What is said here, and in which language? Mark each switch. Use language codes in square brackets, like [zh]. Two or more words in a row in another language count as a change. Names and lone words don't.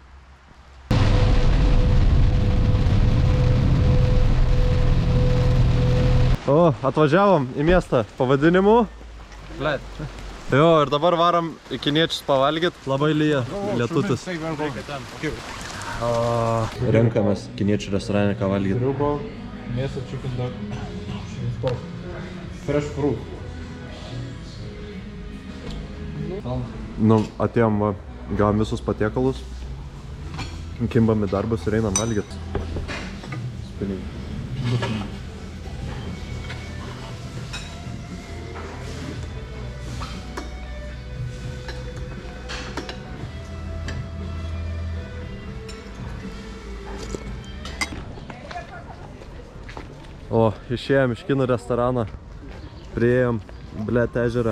[lt] O, atvažiavom į miestą pavadinimu Bled. Jo, ir dabar varom į kiniečius pavalgyt. Labai lyja lietutis. Renkamės kiniečių restorane ką valgyt. Riubo, mėsą, [en] chicken dog, fresh fruit. [lt] Nu, atėjom, va, gavom visus patiekalus, kimbam į darbus ir einam valgyt. Spinning. O, išėjom iš kinų restorano, priėjom Bled ežerą.